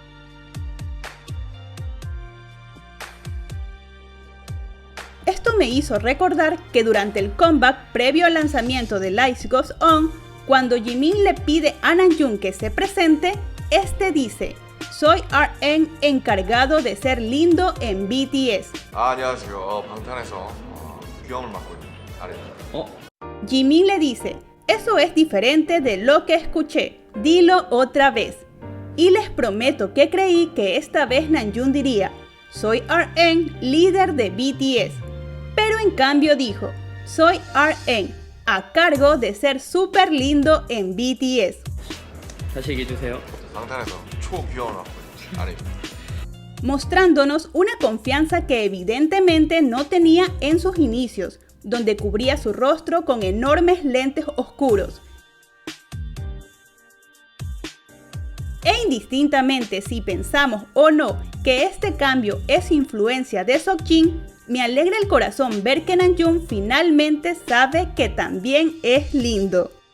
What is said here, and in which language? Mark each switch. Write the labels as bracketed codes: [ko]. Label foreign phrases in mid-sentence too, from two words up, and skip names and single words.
[es] Esto me hizo recordar que durante el comeback previo al lanzamiento de Lights Goes On, cuando Jimin le pide a Namjoon que se presente, este dice: "Soy RM encargado de ser lindo en BTS". [ko] 안녕하세요. 방탄에서 귀여움을 맡고 있는 아래입니다. [es] Jimin le dice: "Eso es diferente de lo que escuché, dilo otra vez". Y les prometo que creí que esta vez Namjoon diría: "Soy RM, líder de BTS". Pero en cambio dijo: "Soy RM, a cargo de ser súper lindo en BTS". [ko] 다시 얘기해 주세요. 방탄에서 초귀여움을 맡고 있는 아래입니다. [es] Mostrándonos una confianza que evidentemente no tenía en sus inicios, donde cubría su rostro con enormes lentes oscuros. E indistintamente si pensamos o no que este cambio es influencia de Seokjin, me alegra el corazón ver que Namjoon finalmente sabe que también es lindo.